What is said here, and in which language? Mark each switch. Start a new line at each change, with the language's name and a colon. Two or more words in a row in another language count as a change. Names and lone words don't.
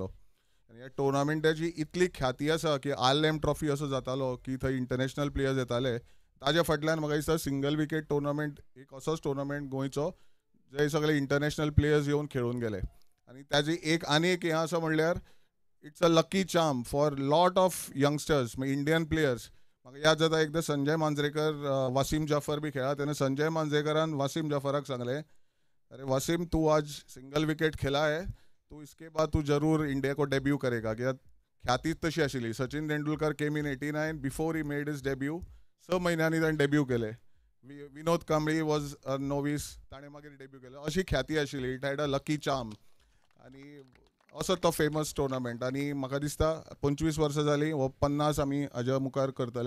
Konkani: आनी ह्या टोर्नामेंटाची इतली ख्याती आसा की RLM ट्रॉफी असो जातालो की थंय
English: international players
Konkani: येताले. ताज्या फाटल्यान म्हाका दिसता
English: single wicket tournament
Konkani: एक असोच टोर्नामेंट गोंयचो जे सगळे
English: international players
Konkani: येवन खेळून गेले. आनी ताजी आनी एक हें आसा म्हणल्यार
English: It's a lucky charm for lot of youngsters Indian players.
Konkani: म्हाका याद जाता एकदां संजय मांजरेकर वासीम जाफर बी खेळा तेन्ना संजय मांजरेकरान वासीम जाफराक सांगले,
Hindi: अरे वासीम तू आज सिंगल विकेट खेला है, तू इसके बाद तू जरूर इंडिया को डेब्यू करेगा.
Konkani: कित्याक ख्यातीच तशी आशिल्ली.
English: Sachin Tendulkar came in 89 before he made his debut.
Konkani: 6 म्हयन्यांनी ताणें डेब्यू केले. विनोद कांबळी
English: was a novice,
Konkani: ताणें मागीर डेब्यू केलो. अशी ख्याती आशिल्ली.
English: It had a lucky charm
Konkani: आनी असो तो
English: famous tournament.
Konkani: आनी म्हाका दिसता 25 वर्सां जालीं हो 50 आमी हाज्या मुखार करतले.